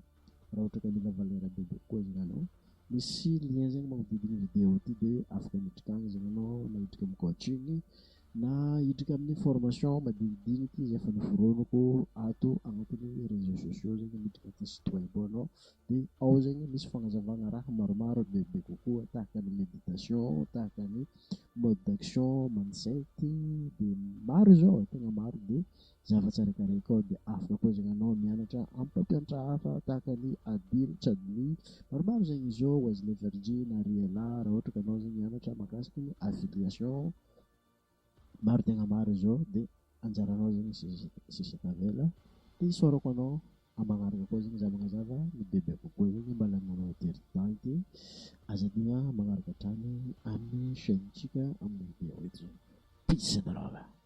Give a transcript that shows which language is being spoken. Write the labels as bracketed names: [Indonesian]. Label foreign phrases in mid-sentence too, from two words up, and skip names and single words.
[Malagasy] Raha ohatra ka mila valeur bebe kokoa zegny anao, misy lien zegny magnodidiny vidéo ty de afaka miditra agny zegny anao na hiditra amin'ny coaching na hiditra amin'ny formation madinidiniky izay efa noforoniko ato agnatin'ny [French] réseaux sociaux [Malagasy] zegny miditra agnaty [French] site web [Malagasy] anao de ao zegny misy fagnazavagna raha maromaro bebe kokoa tahaka ny méditation, tahaka ny [French] mode d'action, [Malagasy] mindset de maro zao tegna maro de zava-tsarakaraiky ao de afaka koa zegny anao mianatra amin'ny mpampianatra hafa tahaka ny Adil, Chadli, maromaro zegny izy ao, Wesley Virgin, Ariela, raha ohatra ka anao zegny mianatra mahakasiky ny affiliation maro tegna maro zao de anjaranao zegny sisy tavela de isaorako anao amagnaraka koa zegny za magnazava ny bebe kokoa zegny mba laninanao tery temps de aza digna magnaraka hatrany amin'ny chaîne-tsika amin'ny vidéo eto. [English] Peace and love.